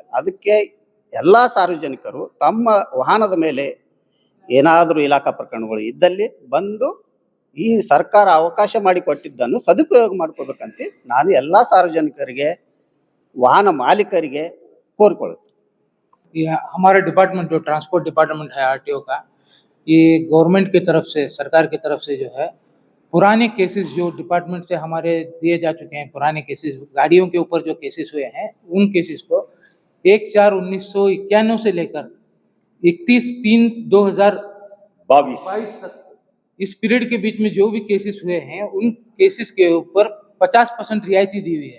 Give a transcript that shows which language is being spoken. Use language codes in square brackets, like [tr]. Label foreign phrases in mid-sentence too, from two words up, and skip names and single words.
[kn] ಅದಕ್ಕೆ ಎಲ್ಲ ಸಾರ್ವಜನಿಕರು ತಮ್ಮ ವಾಹನದ ಮೇಲೆ ಏನಾದರೂ ಇಲಾಖಾ ಪ್ರಕರಣಗಳು ಇದ್ದಲ್ಲಿ ಬಂದು ಈ ಸರ್ಕಾರ ಅವಕಾಶ ಮಾಡಿಕೊಟ್ಟಿದ್ದನ್ನು ಸದುಪಯೋಗ ಮಾಡ್ಕೋಬೇಕಂತ ನಾನು ಎಲ್ಲ ಸಾರ್ವಜನಿಕರಿಗೆ ವಾಹನ ಮಾಲೀಕರಿಗೆ ಕೋರಿಕೊಳ್ಳುತ್ತೇನೆ. [hi] ये हमारा डिपार्टमेंट जो [en] transport department [hi] है आरटीओ का, ये गवर्नमेंट की तरफ से, सरकार की तरफ से जो है पुराने केसेस जो डिपार्टमेंट से हमारे दिए जा चुके हैं, पुराने केसेस गाड़ियों के ऊपर जो केसेस हुए हैं उन केसेस को 1/4/1991 से लेकर 31/3/2022 तक इस पीरियड के बीच में जो भी केसेस हुए हैं उन केसेस के ऊपर 50% रियायती दी हुई है।